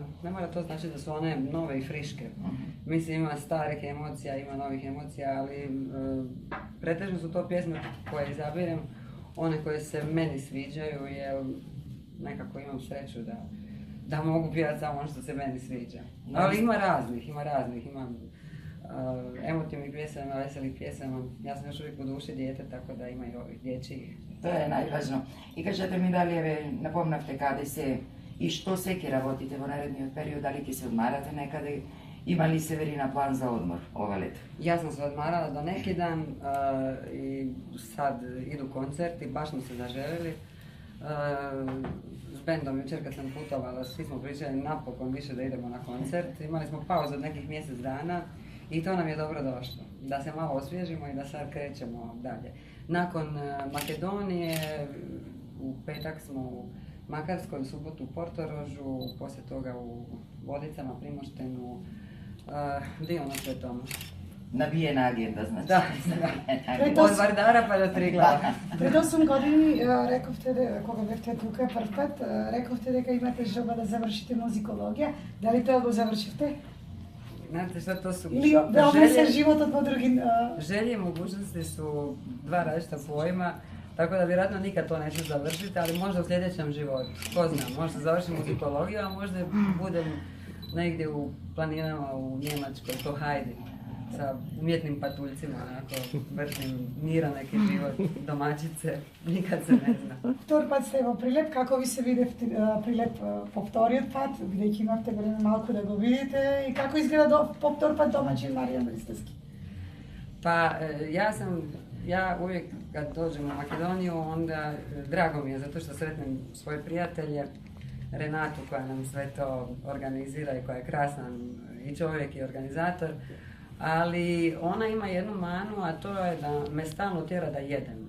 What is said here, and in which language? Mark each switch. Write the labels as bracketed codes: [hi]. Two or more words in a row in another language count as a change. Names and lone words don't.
[hr] Ne mora to znači da su one nove i friške. Mislim, ima starih emocija, ima novih emocija, ali pretežno su to pjesme koje izabirem, one koje se meni sviđaju, jer nekako imam sreću da mogu pjevati samo ono što se meni sviđa. Ali ima raznih, ima emotivnih pjesama, veselih pjesama. Ja sam još uvijek u duši dijete, tako da ima i ovih dječjih. To je najvažno. [mk] И кажете ми дали еве напомнавте каде се и што се ќе работите во наредниот период, дали ќе се одмарате некаде, има ли Северина план за одмор ова лето? [hr] Ja sam se odmarala do neki dan i sad idu koncerti, baš smo se zaželili. S bendom jučer kad sam putovala, svi smo pričali napokon više da idemo na koncert. Imali smo pauzu od nekih mjesec dana i to nam je dobro došlo. Da se malo osvježimo i da sad krećemo dalje. Nakon Makedonije, u petak smo u Makarskoj, u subotu u Portorožu, poslije toga u Vodicama, Primoštenu, dio na sve tome. [mk] Набиена агенда, значи. Да, од Вардара па до Триглава. Пред 8 години рековте, кога бевте тука прв пат, рековте дека имате желба да завршите музикологија. Дали тоа го завршивте? [hr] Znate što to su... [mk] Или веома се животот во други... [hr] Želje i mogućnosti su dva različita pojma, tako da vjerojatno nikad to neću završiti, ali možda u sljedećem životu. Ko zna, možda završim muzikologiju, a možda budem negdje u planinama u Njemačkoj, ko Heidi, sa umjetnim patuljcima, onako, vrtim miran neki život, domaćice, nikad se ne zna. [mk] Втор пат сте во Прилеп, како ви се видевте Прилеп по вториот пат, бидејќи имавте време малку да го видите, и како изгледа по втор пат домаќин Маријан Ристевски? [hr] Pa ja uvijek kad dođem u Makedoniju, onda drago mi je zato što sretnem svoje prijatelje, Renatu koja nam sve to organizira i koja je krasan i čovjek i organizator, ali ona ima jednu manu, a to je da me stalno tjera da jedem.